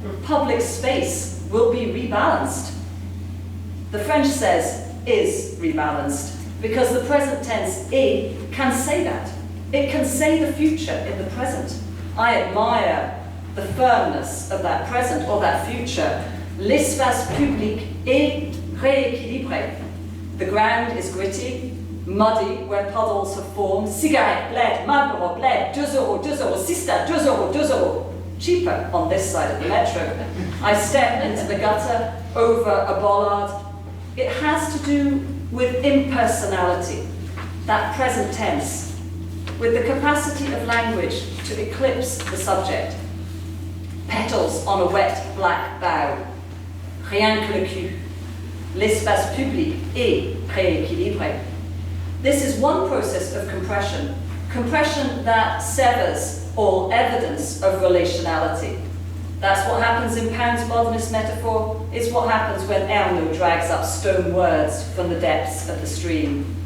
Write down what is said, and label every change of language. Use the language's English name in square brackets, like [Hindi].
[English] Public space will be rebalanced. The French says is rebalanced, because the present tense est can say that. It can say the future in the present. I admire the firmness of that present or that future. [French] L'espace public est rééquilibré. [English] The ground is gritty, muddy, where puddles have formed. Cigarette, bled, Marlboro, bled, 2 euros, 2 euros, sister, 2 euros, 2 euros. Cheaper on this side of the metro. I step into the gutter, over a bollard. It has to do with impersonality, that present tense, with the capacity of language to eclipse the subject. Petals on a wet black bough. [French] Rien que le cul. L'espace public est rééquilibré. [English] This is one process of compression, compression that severs all evidence of relationality. That's what happens in Pound's modernist metaphor. It's what happens when Erno drags up stone words from the depths of the stream.